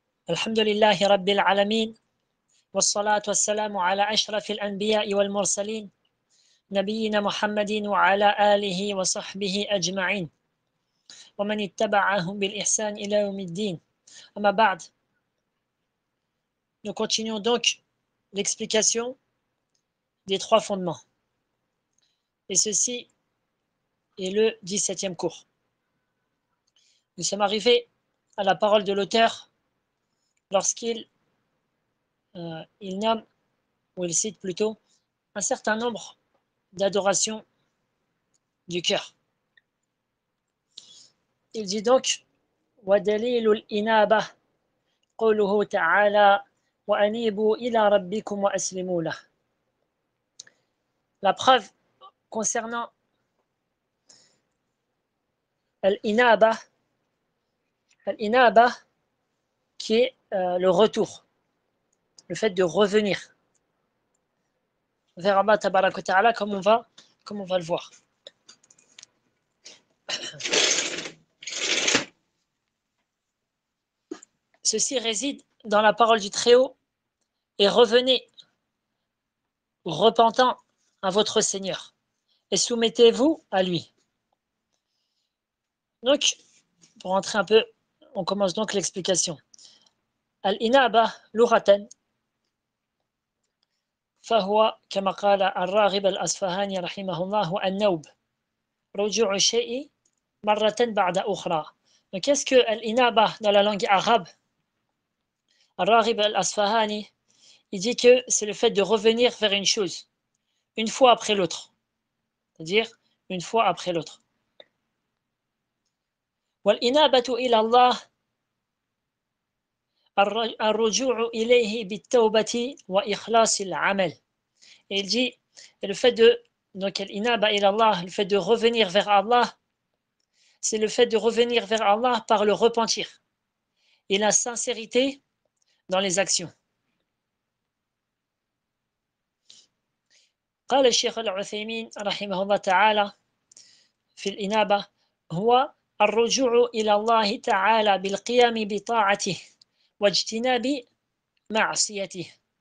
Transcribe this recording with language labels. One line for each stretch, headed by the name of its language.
Arabic: الحمد لله رب العالمين والصلاة والسلام على أشرف الأنبياء والمرسلين نبينا محمد وعلى آله وصحبه أجمعين ومن اتبعهم بالإحسان إلى يوم الدين. أما بعد.
French: Nous continuons donc l'explication des trois fondements. Et ceci est le 17e cours. Nous sommes arrivés à la parole de l'auteur lorsqu'il nomme, ou il cite plutôt, un certain nombre d'adorations du cœur. Il dit donc
Arabic: وَدَلِيلُ الْإِنَابَةِ قَوْلُهُ تَعَالَى وَأَنِيبُوا إِلَى رَبِّكُمْ وَأَسْلِمُوا لَهُ.
French: La preuve concernant l'inaba qui est le retour, le fait de revenir vers Allah tabaraka wa ta'ala, comme on va le voir. Ceci réside dans la parole du Très-Haut, et revenez repentant à votre Seigneur et soumettez-vous à lui. Donc, pour rentrer un peu, on commence donc l'explication.
Arabic: Al-inaba lughatan فهو كما قال الراغب الأصفهاني رحمه الله النوب رجوع الشيء مرة بعد أخرى.
French: Donc, qu'est-ce que al-inaba dans la langue arabe? Al-Raghib al-Asfahani, il dit que c'est le fait de revenir vers une chose une fois après l'autre, c'est-à-dire une fois après l'autre.
Arabic: وَالْإِنَابَةُ إِلَى اللَّهِ الرُّجُوعُ إِلَيْهِ بِالتَّوْبَةِ وَإِخْلَاصِ الْعَمَلِ.
French: Et il dit, et le fait de, donc l'inaba ila Allah, le fait de revenir vers Allah, c'est le fait de revenir vers Allah par le repentir et la sincérité dans les actions.
Arabic: قال الشيخ العثيمين رحمه الله تعالى في الإنابة هو الرجوع إلى الله تعالى بالقيام بطاعته واجتناب معصيته.